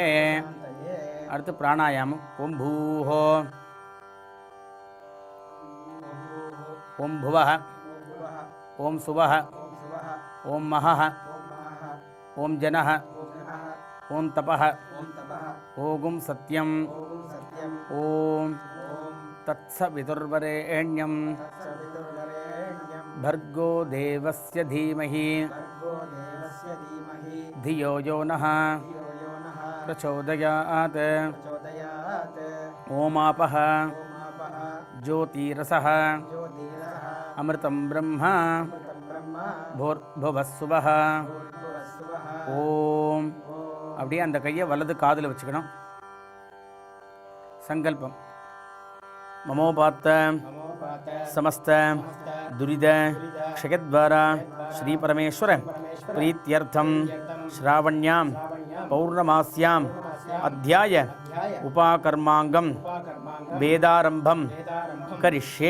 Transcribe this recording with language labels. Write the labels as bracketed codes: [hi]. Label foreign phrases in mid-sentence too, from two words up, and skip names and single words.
[ta] அடுத்து பிராணாயாமம். [sa] ॐ भूः ॐ भुवः ॐ सुवः ॐ महः ॐ जनः ॐ तपः ॐ सत्यं ॐ तत् तत्सवितुर्वरेण्यं भर्गो देवस्य धीमहि धियो यो नः प्रचोदयात् ओमापः ज्योतिरसः अमृतं ब्रह्म भूर्भुवस्सुवः ஓம். [ta] அப்படியே அந்த கையை வலது காதில் வச்சுக்கணும். சங்கல்பம். [sa] ममोपात्त समस्त दुरित क्षयद्वारा श्री परमेश्वर प्रीत्यर्थं श्रावण्यां पौर्णमास्यां अध्याय उपाकर्माङ्गं वेदारम्भं करिष्ये.